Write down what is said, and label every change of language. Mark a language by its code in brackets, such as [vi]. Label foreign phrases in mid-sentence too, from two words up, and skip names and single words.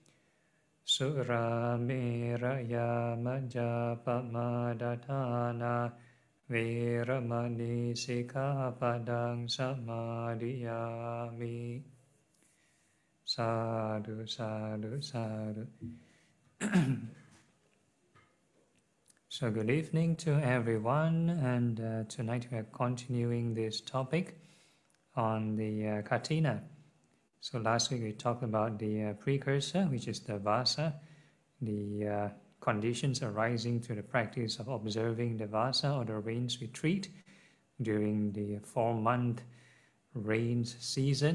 [pi] Suramēraya majjapamādātāna vīramani sikkhapadang samadhiyāmi. Sadhu, sadhu, sadhu. [en] So good evening to everyone, and tonight we are continuing this topic on the Kathina. So last week we talked about the precursor, which is the Vassa, the conditions arising to the practice of observing the Vassa or the rains retreat during the 4-month rains season.